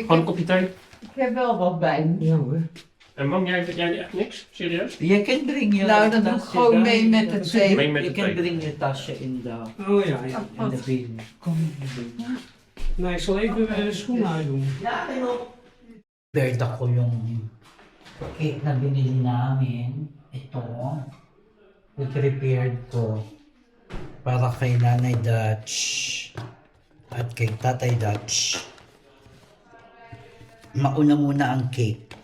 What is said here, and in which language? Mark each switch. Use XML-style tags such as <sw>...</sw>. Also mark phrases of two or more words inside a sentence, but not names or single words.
<nl>Gewoon een kopje thee. ik heb wel wat bij me. Ja hoor. En mam, jij echt niks? Serieus? je kunt brengen je Nou, dan doe ik tasje gewoon daar. mee met het thee. Mee met Je de kunt thee. brengen je tasje in Oh ja, ja. de binnen. Kom Nou, ik zal even de schoenen uitdoen. Ja, hello.</nl> <tl>Berta ko yung cake na binili namin. Ito. I-prepared ko para kay Nanay Dutch at kay Tatay Dutch. Mauna muna ang cake.</tl>